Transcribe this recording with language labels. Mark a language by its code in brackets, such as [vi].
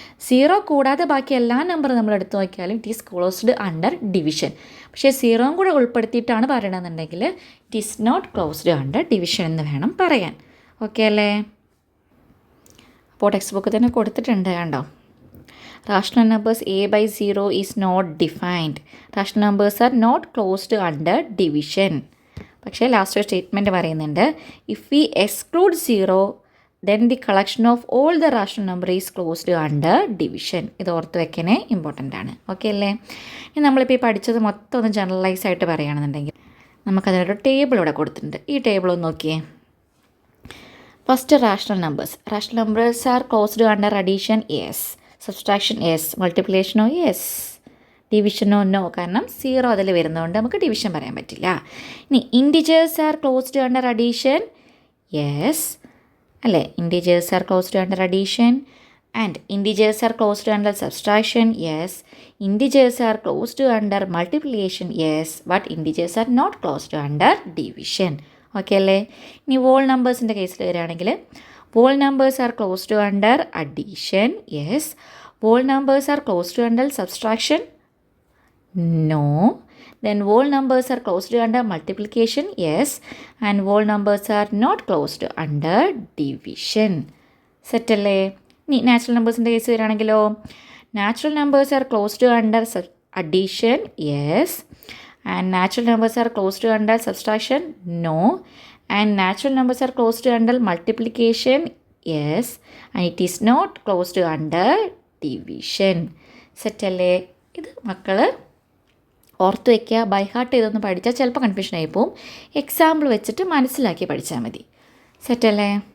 [ml] 0 കൂടാതെ ബാക്കി എല്ലാ നമ്പറും നമ്മൾ എടുത്തു നോക്കിയാലും [en] It is closed under division. [ml] പക്ഷേ 0 കൂടെ ഉൾപ്പെടുത്തിയിട്ടാണ് പറയണമെന്നുണ്ടെങ്കിൽ [en] it is not closed under division [ml] എന്ന് വേണം പറയാൻ. ഓക്കെ അല്ലേ? അപ്പോൾ ടെക്സ്റ്റ് ബുക്ക് തന്നെ കൊടുത്തിട്ടുണ്ട് കണ്ടോ. [en] Rational numbers a/0 is not defined. Rational numbers are not closed under division. [ml] പക്ഷേ ലാസ്റ്റ് ഒരു സ്റ്റേറ്റ്മെൻറ്റ് പറയുന്നുണ്ട്, [en] If we exclude 0 then the collection of all the rational number is closed under division. [ml] ഇത് ഓർത്ത് വെക്കണേ, important ആണ്. Okay അല്ലേ? ഇനി നമ്മളിപ്പോൾ ഈ പഠിച്ചത് മൊത്തം ഒന്ന് ജനറലൈസ് ആയിട്ട് പറയുകയാണെന്നുണ്ടെങ്കിൽ നമുക്കതിനൊരു ടേബിൾ ഇവിടെ കൊടുത്തിട്ടുണ്ട്. ഈ ടേബിൾ ഒന്ന് നോക്കിയേ. [en] First rational numbers. Rational numbers are closed under addition, yes. Subtraction yes. [ml] മൾട്ടിപ്ലിക്കേഷനോ yes. ഡിവിഷനോ no, കാരണം 0 അതിൽ വരുന്നതുകൊണ്ട് നമുക്ക് ഡിവിഷൻ പറയാൻ പറ്റില്ല. [en] ഇനി integers are closed under addition, yes അല്ലേ. Integers are closed under addition and integers are closed under subtraction, yes. Integers are closed under multiplication, yes. But integers are not closed under division. [ml] Okay അല്ലേ? ഇനി wall നമ്പേഴ്സിൻ്റെ കേസിൽ വരികയാണെങ്കിൽ [en] whole numbers are closed under addition, yes. Whole numbers are closed under subtraction, no. Then whole numbers are closed under multiplication, yes. And whole numbers are not closed under division. [ml] Set അല്ലേ? ഇനി natural നമ്പേഴ്സിൻ്റെ case വരികയാണെങ്കിലോ, [en] Natural numbers are closed under addition, yes. And natural numbers are closed under subtraction, no. And natural numbers are closed under multiplication, yes. And it is not closed under division. [ml] Set അല്ലേ? ഇത് മക്കൾ ഓർത്ത് വയ്ക്കുക. By heart ചെയ്തൊന്ന് പഠിച്ചാൽ ചിലപ്പോൾ confusion ആയി പോവും. എക്സാമ്പിൾ വെച്ചിട്ട് മനസ്സിലാക്കി പഠിച്ചാൽ മതി. സെറ്റ് അല്ലേ?